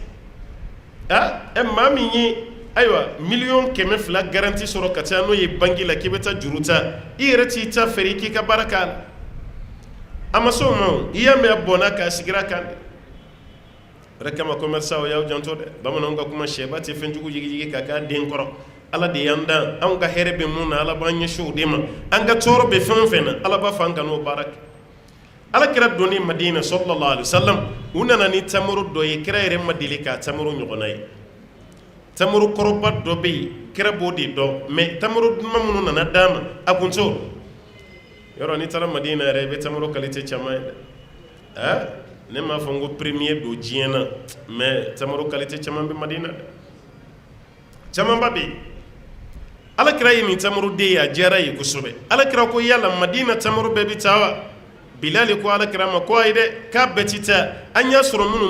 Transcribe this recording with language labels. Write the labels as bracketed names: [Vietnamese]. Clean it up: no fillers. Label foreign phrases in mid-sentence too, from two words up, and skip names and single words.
[Bambara] tɛ maa min ye ayiwa 1,200,000 garantie sɔrɔ ka taa n'o ye banque la k'i bɛ taa juru ta i yɛrɛ t'i ta feere i k'i ka baara k'a la a ma s'o ma o i y'a mɛn a bɔnna k'a sigira kan dɛ o de kama commerçant y'aw janto dɛ bamananw ka kuma sɛba tɛ fɛn jugu yigiyigi ka k'a den kɔrɔ ala de y'an dan anw ka hɛrɛ bɛ mun na ala b'an ɲɛsin o de ma an ka tɔɔrɔ bɛ fɛn o fɛn na ala b'a fɔ an ka n'o baara kɛ ala kira doni madina [Arabic] صلى الله عليه وسلم [Bambara] unana ni tamuru do ye kira yɛrɛ ma deli ka tamuru ɲɔgɔnna ye tamuru kɔrɔba dɔ bɛ yen kira b'o de dɔn mais tamuru duman minnu nana d'a ma a kun t'o yɔrɔ n'i taara madina yɛrɛ i bɛ tamuru qualité caman ye dɛ ne m'a fɔ n ko premier don diɲɛ na mais tamuru qualité caman bɛ madina dɛ camanba bɛ yen ala kira ye nin tamuru den ye a diyara ye kosɛbɛ ala kira ko yala madina tamuru bɛɛ bɛ taa wa bilali ko ala kira ma ko ayi dɛ k'a bɛɛ ti taa an y'a sɔrɔ minnu